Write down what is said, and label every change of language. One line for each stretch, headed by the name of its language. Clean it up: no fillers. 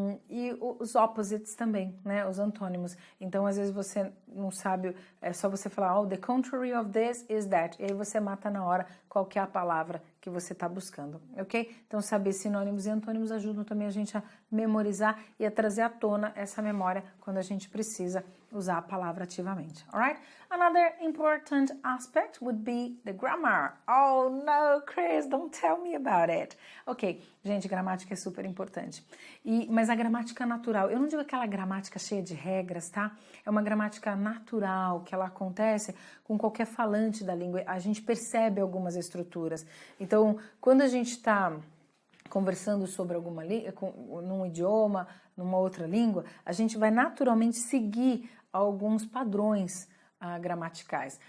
Portuguese: E os opposites também, né? Os antônimos. Então, às vezes você não sabe, é só você falar,
English: the contrary of this is that.
Portuguese: E aí você mata na hora qual que é a palavra que você está buscando, ok? Então, saber sinônimos e antônimos ajudam também a gente a memorizar e a trazer à tona essa memória quando a gente precisa usar a palavra ativamente, alright?
English: Another important aspect would be the grammar. Oh no, Chris, don't tell me about it.
Portuguese: Ok, gente, gramática é super importante. Mas a gramática natural, eu não digo aquela gramática cheia de regras, tá? É uma gramática natural, que ela acontece com qualquer falante da língua. A gente percebe algumas estruturas. Então, quando a gente está conversando sobre num idioma, numa outra língua, a gente vai naturalmente seguir alguns padrões gramaticais.